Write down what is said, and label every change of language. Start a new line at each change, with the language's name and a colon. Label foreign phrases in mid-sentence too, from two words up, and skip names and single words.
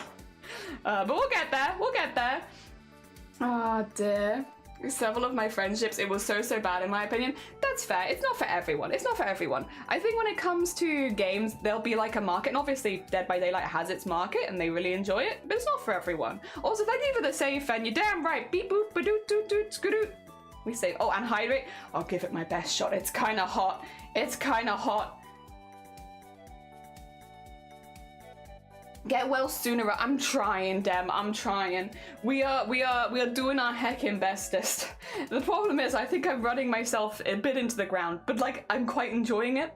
English: But we'll get there. Oh dear. Several of my friendships, it was so bad in my opinion. That's fair. It's not for everyone. I think when it comes to games, there'll be like a market, and obviously Dead by Daylight has its market and they really enjoy it, but it's not for everyone. Also, thank you for the save, and you're damn right. Beep boop ba doot doot doot skadoot. We save. Oh, and hydrate. I'll give it my best shot. It's kind of hot. Get well sooner. I'm trying, Dem. I'm trying. We are doing our heckin' bestest. The problem is, I think I'm running myself a bit into the ground, but like I'm quite enjoying it.